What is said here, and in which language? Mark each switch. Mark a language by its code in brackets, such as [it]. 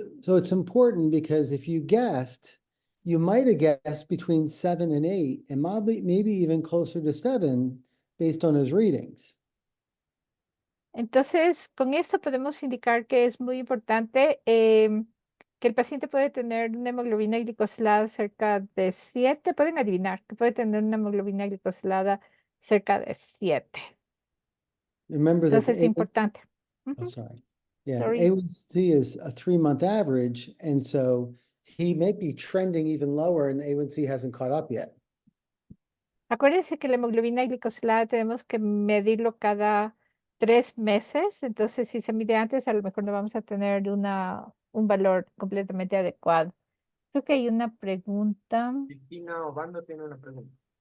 [en] So it's important because if you guessed, you might have guessed between 7 and 8, and maybe even closer to 7 based on his readings. [es] Entonces, con esto podemos indicar que es muy importante que el paciente puede tener una hemoglobina glicosilada cerca de 7. Pueden adivinar que puede tener una hemoglobina glicosilada cerca de 7. [en] Remember that [es] Entonces, es importante. [en] oh, sorry. Yeah, the Sorry. A1C is a 3-month average, and so he may be trending even lower, and the A1C hasn't caught up yet. [es] Acuérdense que la hemoglobina glicosilada tenemos que medirlo cada 3 meses. Entonces, si se mide antes, a lo mejor no vamos a tener un valor completamente adecuado. Creo que hay una pregunta. Cristina Obando tiene una pregunta.